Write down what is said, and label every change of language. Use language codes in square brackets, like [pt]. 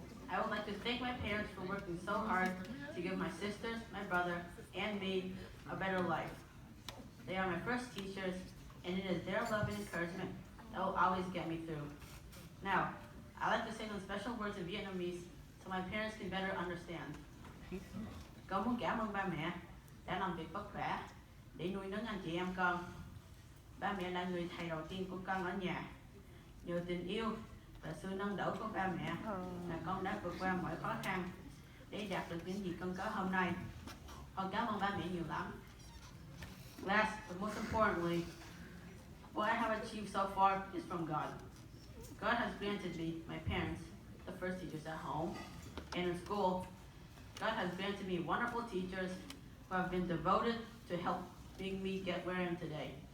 [en] I would like to thank my parents for working so hard to give my sisters, my brother, and me a better life. They are my first teachers, and it is their love and encouragement that will always get me through. Now, I'd like to say some special words in Vietnamese so my parents can better understand. [vi] Con muốn cảm ơn ba mẹ đã làm việc vất vả để nuôi nấng anh chị em con. Ba mẹ là người thầy đầu tiên của con ở nhà. Nhờ tình yêu và sự nâng đỡ của ba mẹ là con đã vượt qua mọi khó khăn để đạt được những gì con có hôm nay. Con cảm ơn ba mẹ nhiều lắm. [en] Last, but most importantly, what I have achieved so far is from God. God has granted me, my parents, the first teachers at home and in school. God has granted me wonderful teachers who have been devoted to helping me get where I am today.